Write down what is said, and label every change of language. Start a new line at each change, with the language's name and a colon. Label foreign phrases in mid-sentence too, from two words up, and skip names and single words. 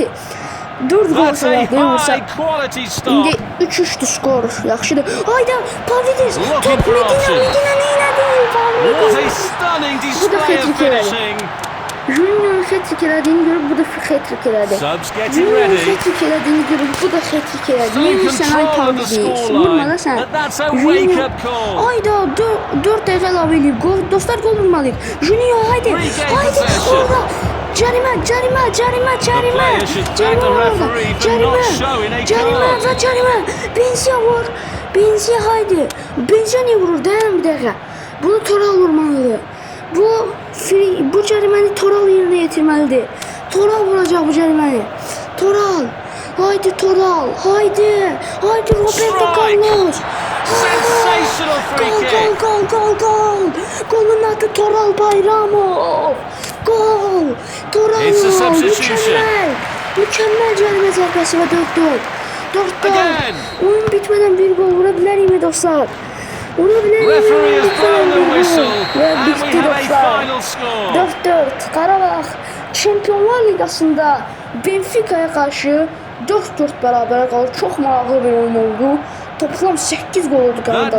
Azerbaijani: 4 gol
English: That's a
Azerbaijani: sonra vursa.
English: high quality stop.
Azerbaijani: İndi 3-3'tü skor. Yaxşıdır. Hayda Pavlidis.
English: Looking Top for Medina options.
Azerbaijani: neynədi?
English: What a Pavlidis. stunning
Azerbaijani: Bu da
English: display of
Azerbaijani: hat-trick elədi.
English: finishing.
Azerbaijani: Juninho'nun hat-trick elədiyini görüb bu da hat-trick elədi.
English: Subs getting
Azerbaijani: Juninho'nun
English: ready.
Azerbaijani: hat-trick elədiyini görüb bu da hat-trick elədi.
English: Still in
Azerbaijani: Neymişsən ay
English: control of the
Azerbaijani: Pavlidis?
English: scoreline.
Azerbaijani: Vurma da sən.
English: But that's a
Azerbaijani: Juninho-
English: wake-up call.
Azerbaijani: Hayda 4 dəqiqə əlavə eləyib. Dostlar gol vurmalıyıq. Juninho haydi.
English: Regain
Azerbaijani: Haydi
English: possession.
Azerbaijani: orada. Carime.
English: player should thank the referee for not showing a card.
Azerbaijani: Ve carime. Benzia vur. Benzia haydi. Benzia niye vurur?
Turkish: Dayan bir dakika.
Azerbaijani: Bunu Toral vurmalıdır. Bu cariməni Toral yerine getirmelidir. Toral vuracak bu cariməni. Toral. Haydi Toral. Haydi Roberto
English: Strike.
Azerbaijani: Carlos.
English: Sensational free kick.
Azerbaijani: Gol. Golun adı Toral Bayramov. Gol. Toral.
English: It's a substitution.
Azerbaijani: Mükemmel carime zərbesi ve 4-4.
English: Again.
Turkish: Oyun bitmeden bir gol vurabilir mi dostlar?
English: Referee has blown the whistle
Azerbaijani: Ve
English: and we
Azerbaijani: bitti
English: have a
Azerbaijani: dostlar.
English: final score.
Azerbaijani: 4-4. Qarabağ Şampiyonlar Ligasında Benfica'ya karşı 4-4 beraber qalır. Çox maraqlı bir oyun oldu. Toplam 8 gol oldu
English: That 90